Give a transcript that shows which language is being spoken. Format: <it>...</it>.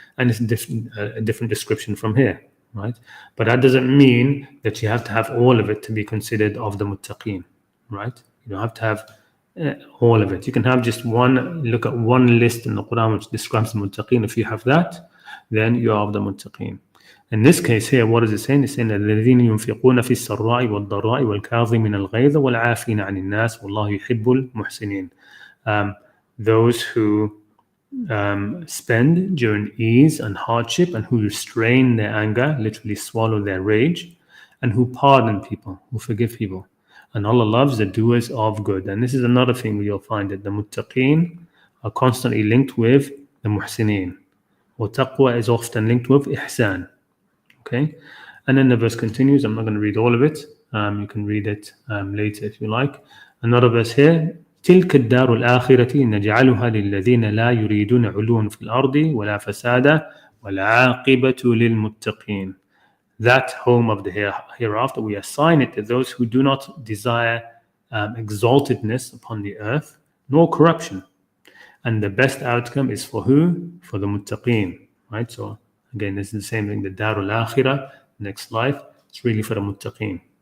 <en>And it's a different description from here, right? But that doesn't mean that you have to have all of it to be considered of the muttaqeen, right? You don't have to have all of it. You can have just look at one list in the Quran which describes the muttaqeen. If you have that, then you are of the muttaqeen. In this case here, what is it saying?</en> <ar>It's saying الذين ينفقون في السراء والضراء والكاظمين الغيظ والعافين عن الناس والله يحب المحسنين.</ar> <en>Those who spend during ease and hardship, and who restrain their anger, literally swallow their rage, and who pardon people, who forgive people. And Allah loves the doers of good. And this is another thing where you'll find that the muttaqeen are constantly linked with the muhsineen. Or taqwa is often linked with ihsan. Okay? And then the verse continues. I'm not going to read all of it. You can read it later if you like. Another verse here.</en> <ar>تلك الدار الآخرة نجعلها للذين لا يريدون علوا في الأرض ولا فسادا والعاقبة للمتقين.</ar> <en>That home of the hereafter, we assign it to those who do not desire exaltedness upon the earth, nor corruption. And the best outcome is for who? For the muttaqeen. Right? So again, this is the same thing. The Darul Akhirah, next life, it's really for the muttaqeen.</en>